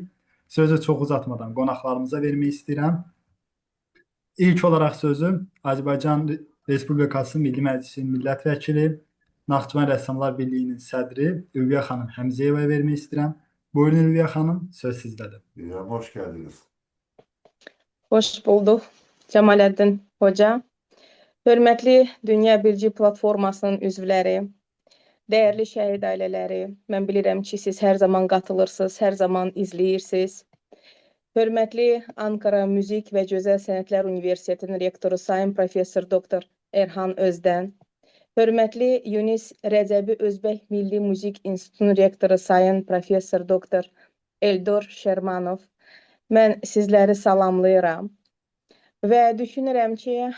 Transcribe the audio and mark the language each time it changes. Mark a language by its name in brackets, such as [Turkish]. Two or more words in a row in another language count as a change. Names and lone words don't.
[Azerbaijani] Sözü çox uzatmadan qonaqlarımıza vermək istəyirəm. İlk olaraq sözü Azərbaycan Respublikası Milli Məclisinin millət vəkili, Naxçıvan Rəssamlar Birliyinin sədri Ülviyə xanım Həmzəyevaya vermək istəyirəm. Buyurun Ülviyə xanım, söz sizdədir. [Turkish] Hoş geldiniz. Hoş bulduk Cemalettin Hoca. [Azerbaijani] Hörmətli Dünya Birliyi Platformasının üzvləri, dəyərli şəhid ailələri, mən bilirəm ki, siz hər zaman qatılırsınız, hər zaman izləyirsiniz. Hörmətli Ankara Müzik və Gözəl Sənətlər Universitetinin rektoru Sayın Professor Doktor Erhan Özdən, hörmətli Yunis Rəcəbi Özbək Milli Müzik İnstitutunun rektoru Sayın Professor Doktor Eldor Şermanov, mən sizləri salamlayıram və düşünürəm ki,